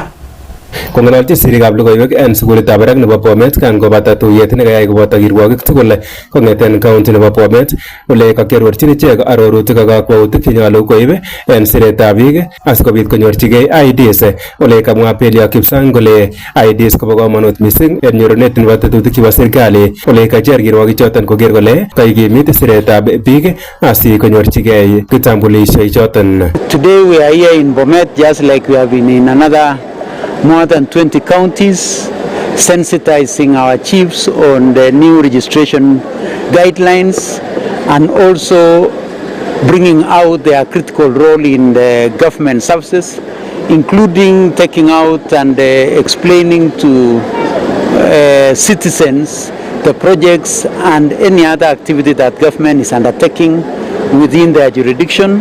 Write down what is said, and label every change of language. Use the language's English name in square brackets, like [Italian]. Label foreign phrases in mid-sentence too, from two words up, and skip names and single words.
[Kalenjin] Kong'alalchi sirikab logoiwek en sukulitab barak nebo Bomet kan kobata tuyet nekayai koboto kirwogik tugul kong'eten county nebo Bomet ole kakiarorchin ichek arorutik ak kakwautik chenyolu koib en siretab biik asikobit konyorchigei IDs ole kamwa Belia Kipsang kole IDs kobo komonut mising en nyorunet nebo tetutik chebo serikali ole kacher kirwogik choton koker kole kaikimit siretab biik asi konyorchigei kitambulisho choton. [English] Today we are here in Bomet just like we have been in another more than 20 counties, sensitizing our chiefs on the new registration guidelines and also bringing out their critical role in the government services, including taking out and explaining to citizens the projects and any other activity that government is undertaking within their jurisdiction.